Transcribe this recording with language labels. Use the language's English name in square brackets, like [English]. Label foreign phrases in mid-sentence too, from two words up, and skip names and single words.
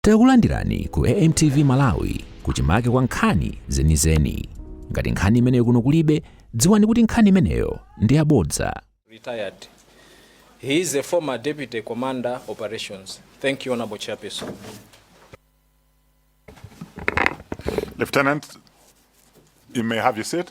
[Nyanja] Takulandirani ku AMTV Malawi kuchimake kwa nkhani zenizeni. Ngati nkhani imeneyo kuno kulibe, dziwani kuti nkhani imeneyo ndi yabodza. [English] Retired. He is a former Deputy Commander Operations. Thank you, Honorable Chairperson. Lieutenant, you may have your seat.